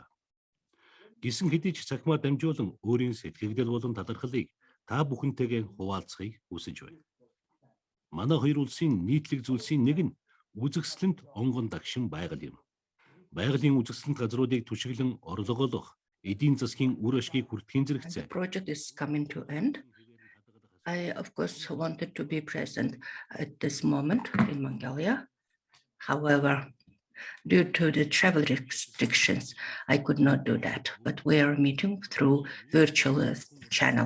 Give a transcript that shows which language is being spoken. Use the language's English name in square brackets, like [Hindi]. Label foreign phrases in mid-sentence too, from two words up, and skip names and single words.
[Mongolian] Гисэн хэдий ч цахимаар дамжуулан өөрийн сэтгэгдэл болон талархлыг та бүхэнтэйгээ хуваалцахыг хүсэж байна. Манай хоёр улсын нийтлэг зүйлсийн нэг нь үзэгсэлэнт онгон дагшин байгаль юм. Байгалийн үзэгсэлэнт газруудыг түшиглэн орлогоолох эдийн засгийн үр ашгийг хүртэхийн зэрэгцээ. [English] The project is coming to end. I, of course, wanted to be present at this moment in Mongolia. However, due to the travel restrictions, I could not do that, but we are meeting through virtual channel.